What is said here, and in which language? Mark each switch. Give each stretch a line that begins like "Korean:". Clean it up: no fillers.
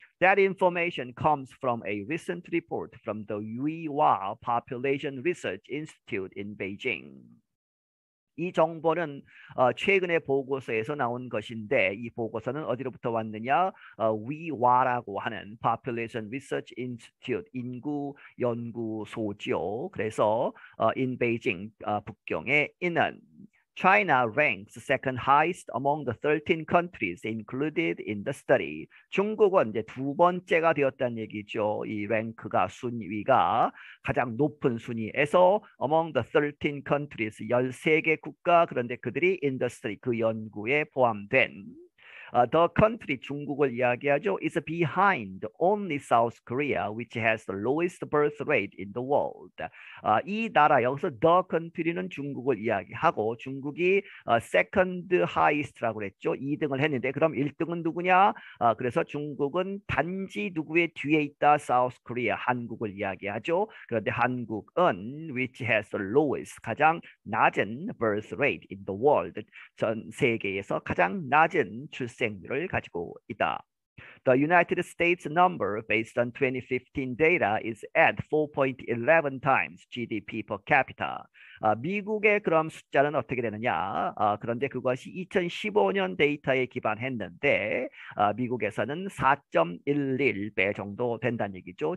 English: That information comes from a recent report from the Yuihua Population Research Institute in Beijing.
Korean: 이 정보는 최근의 보고서에서 나온 것인데 이 보고서는 어디로부터 왔느냐? 위와라고 하는 Population Research Institute 인구 연구소죠. 그래서
English: in Beijing
Korean: 북경에 있는
English: China ranks second highest among the 13 countries included in the study.
Korean: 중국은 이제 두 번째가 되었다는 얘기죠. 이 랭크가 순위가 가장 높은 순위에서
English: among the 13 countries
Korean: 13개 국가 그런데 그들이
English: in the study
Korean: 그 연구에 포함된
English: The country
Korean: 중국을 이야기하죠.
English: is behind only South Korea, which has the lowest birth rate in the world.
Korean: 이 나라 여기서 the country는 중국을 이야기하고 중국이
English: second highest
Korean: 라고 그랬죠. 2등을 했는데 그럼 1등은 누구냐? 그래서 중국은 단지 누구의 뒤에 있다? South Korea, 한국을 이야기하죠. 그런데 한국은
English: which has the lowest,
Korean: 가장 낮은
English: birth rate in the world,
Korean: 전 세계에서 가장 낮은 출생률을 가지고 있다.
English: The United States number based on 2015 data is at 4.11 times GDP per capita.
Korean: 미국의 그럼 숫자는 어떻게 되느냐? 그런데 그것이 2015년 데이터에 기반했는데 미국에서는 4.11배 정도 된다는 얘기죠.